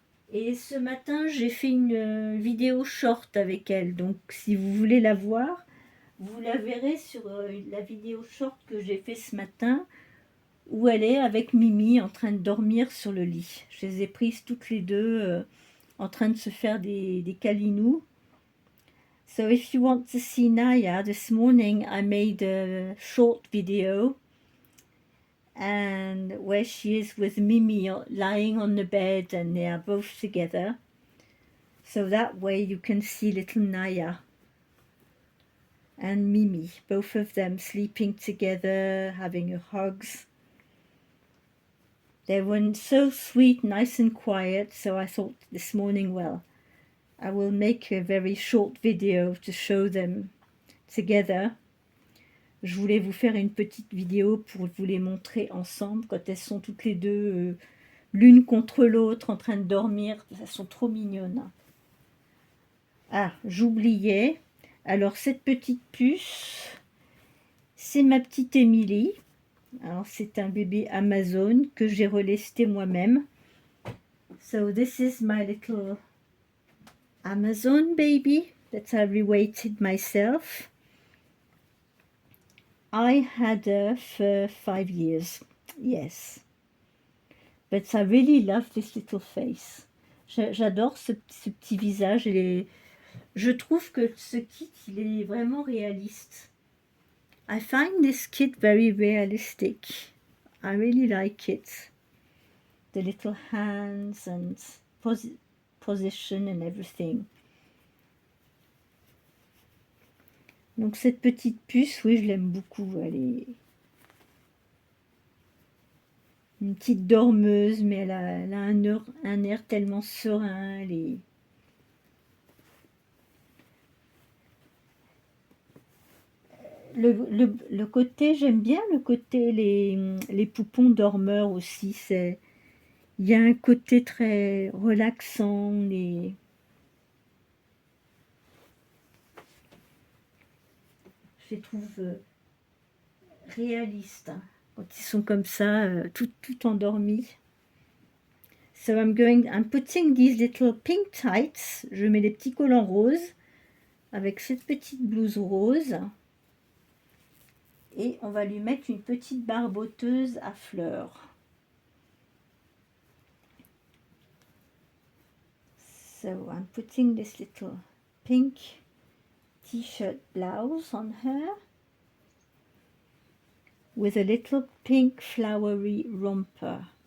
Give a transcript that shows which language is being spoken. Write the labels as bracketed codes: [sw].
[fr] Et ce matin, j'ai fait une vidéo short avec elle. Donc, si vous voulez la voir, vous la verrez sur la vidéo short que j'ai fait ce matin, où elle est avec Mimi en train de dormir sur le lit. Je les ai prises toutes les deux en train de se faire des câlinous. [en] So if you want to see Naya, this morning I made a short video and where she is with Mimi lying on the bed and they are both together. So that way you can see little Naya and Mimi, both of them sleeping together, having hugs. They were so sweet, nice and quiet, so I thought this morning, well, I will make a very short video to show them together. [fr] Je voulais vous faire une petite vidéo pour vous les montrer ensemble quand elles sont toutes les deux l'une contre l'autre en train de dormir. Elles sont trop mignonnes. Ah, j'oubliais. Alors cette petite puce, c'est ma petite Émilie. Alors c'est un bébé Amazon que j'ai relesté moi-même. [en] So this is my little Amazon baby that I reweighted myself. I had her for 5 years, yes. But I really love this little face. [fr] J'adore ce petit visage. Je trouve que ce kit, il est vraiment réaliste. [en] I find this kit very realistic. I really like it. The little hands and position and everything. [fr] Donc cette petite puce, oui, je l'aime beaucoup. Elle est une petite dormeuse, mais elle a un air tellement serein. Le côté, j'aime bien le côté, les poupons dormeurs aussi. Il y a un côté très relaxant. Je les trouve réalistes hein, quand ils sont comme ça, tout endormis. [en] So I'm putting these little pink tights. [fr] Je mets des petits collants roses avec cette petite blouse rose. Et on va lui mettre une petite barboteuse à fleurs. [en] So I'm putting this little pink t-shirt blouse on her with a little pink flowery romper.